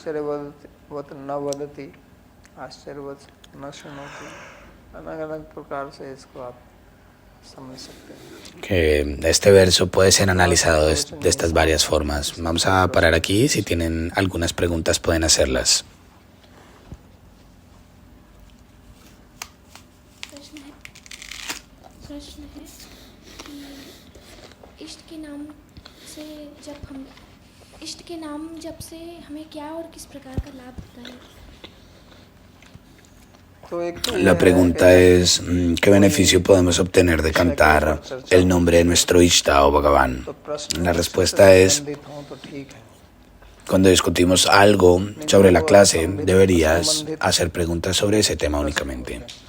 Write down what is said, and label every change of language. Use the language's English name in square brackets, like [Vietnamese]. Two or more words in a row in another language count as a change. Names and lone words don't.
[Spanish] Que este verso puede ser analizado de estas varias formas. Vamos a parar aquí. Si tienen algunas preguntas, pueden hacerlas. [Hindi] प्रश्न है कि इष्ट के नाम जप से हमें क्या और किस प्रकार का लाभ होता है? [Spanish] La pregunta es, ¿qué beneficio podemos obtener de cantar el nombre de nuestro Ishta o Bhagavan? La respuesta es, cuando discutimos algo sobre la clase, deberías hacer preguntas sobre ese tema únicamente.